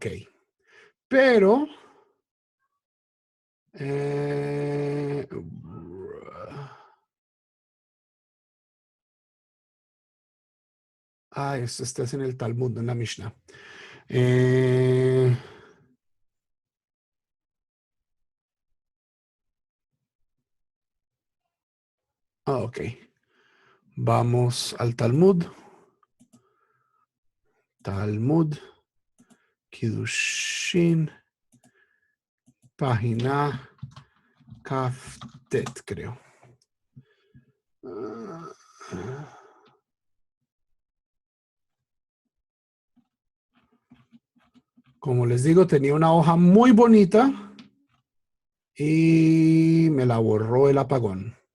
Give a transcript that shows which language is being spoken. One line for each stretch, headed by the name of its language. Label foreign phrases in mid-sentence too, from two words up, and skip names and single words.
Spanish: Pero esto está en el Talmud, no en la Mishnah. Ok. Vamos al Talmud. Talmud. Kiddushin. Página Kaftet, creo. Como les digo, tenía una hoja muy bonita y me la borró el apagón.